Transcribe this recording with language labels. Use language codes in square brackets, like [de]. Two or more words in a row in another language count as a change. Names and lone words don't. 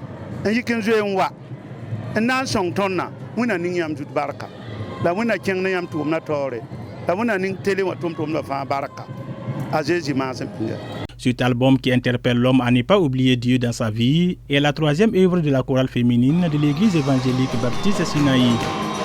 [mos] en yikin zo en wa en nan song tonna wina ning yam jut barka la wina keng na yam tum na tore la wina ning tele wa tum la fa barka a Jésus ma sempinger. [fr] Cet album qui interpelle l'homme à ne pas oublier Dieu dans sa vie est la troisième œuvre de la chorale féminine de l'église évangélique baptiste Sinaï.